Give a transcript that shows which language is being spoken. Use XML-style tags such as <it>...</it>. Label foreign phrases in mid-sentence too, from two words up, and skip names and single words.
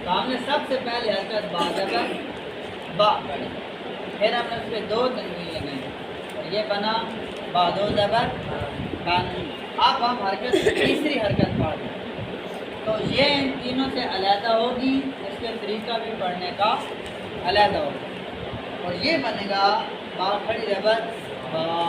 <ur>تو ہم نے سب سے پہلے حرکت با زبر با پڑھی، پھر ہم نے اس پہ دو تنوین لگائیں اور یہ بنا با دو زبر بان۔ اب ہم حرکت تیسری حرکت پڑھ رہے ہیں، تو یہ ان تینوں سے علیحدہ ہوگی، اس کے طریقہ بھی پڑھنے کا علیحدہ ہوگا، اور یہ بنے گا با کھڑی زبر با۔</ur>